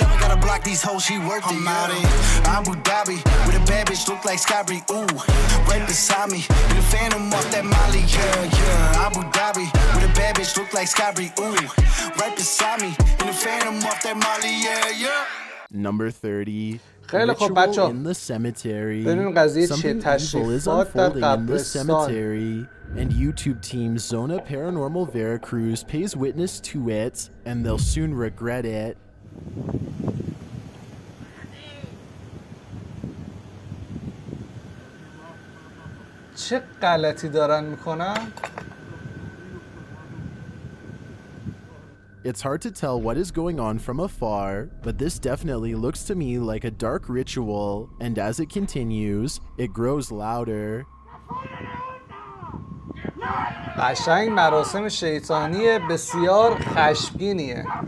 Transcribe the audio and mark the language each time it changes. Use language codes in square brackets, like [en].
[en] Now I gotta block these hoes, she worth it. I'm out in Abu Dhabi with a bad bitch, look like Sky Bree, ooh. Right beside me, in the phantom off that Molly, yeah. Abu Dhabi with a bad bitch, look like Sky Bree, ooh. Right beside me, in the phantom off that Molly, yeah. Number 30. [fa] خیلی خب بچه ها ببینیم قضیه چیه. تشریفات در قبرستان. [en] And YouTube team Zona Paranormal Veracruz pays witness to it and they'll soon regret it. [fa] چه غلطی دارن میکنن؟ [en] It's hard to tell what is going on from afar, but this definitely looks to me like a dark ritual, and as it continues, it grows louder. [fa] قشنگ مراسم شیطانی بسیار خشمگینیه.